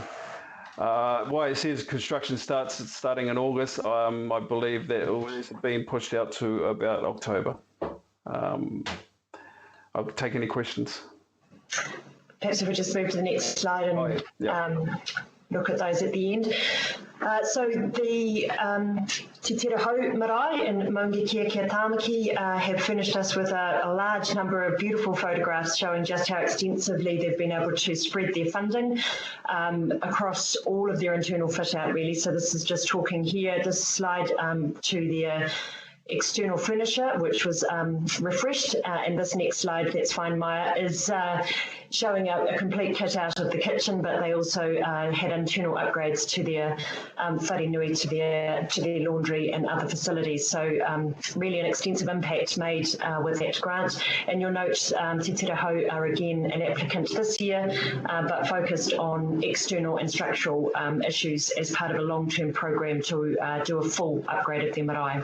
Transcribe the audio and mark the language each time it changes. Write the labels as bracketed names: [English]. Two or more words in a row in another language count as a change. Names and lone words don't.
[English] Why it says construction starting in August, I believe that it was being pushed out to about October. I'll take any questions. Perhaps if we just move to the next slide and look at those at the end. So the Te Tira Hau Marae and Maungi Kia Kia Tāmaki have furnished us with a large number of beautiful photographs showing just how extensively they've been able to spread their funding across all of their internal fit out really. So this is just talking here, this slide to their external furniture, which was refreshed, and this next slide, that's fine, Maya, is showing a complete kit out of the kitchen, but they also had internal upgrades to their [Māori] whare nui, [English] to their laundry and other facilities. So really an extensive impact made with that grant. And you'll note Te Tira Hau are again an applicant this year, but focused on external and structural issues as part of a long-term program to do a full upgrade of their marae.